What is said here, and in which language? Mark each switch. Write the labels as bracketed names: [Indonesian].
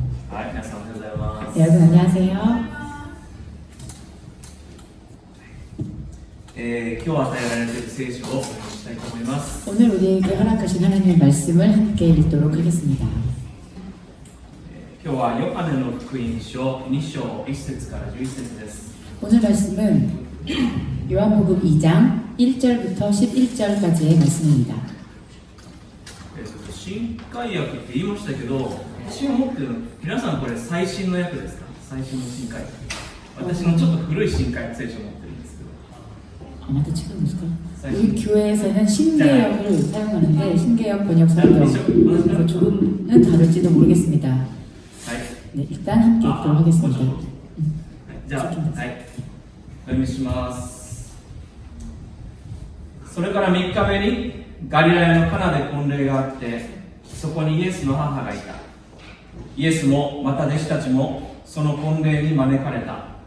[Japanese] はい、皆さんおはようございます。 [Korean] 네, 여러분 안녕하세요. [Japanese] 今日与えられている聖書をお読みしたいと思います。 [Korean] 오늘 우리에게 허락하신 하나님의 말씀을 함께 읽도록 하겠습니다. [Japanese] 今日はヨハネの福音書2章1節から11節です。 [Korean] 오늘 말씀은 요한복음 2장 1절부터 11절까지의 말씀입니다. [Japanese] 新海訳って言いましたけど、私が持ってるの、皆さんこれ最新の訳ですか？最新の新海訳。私のちょっと古い新海訳聖書を持ってるんですけど。 [Korean] 아마도 지금입니까? 우리 교회에서는 신개역을 사용하는데 신개역 번역 설교 조금은 다를지도 모르겠습니다. 네, 일단 함께 읽도록 하겠습니다. [Japanese] じゃあ、はい、お読みします。それから3日目にガリラヤのカナで婚礼があって、そこにイエスの母がいた。イエスもまた弟子たちもその婚礼に招かれた。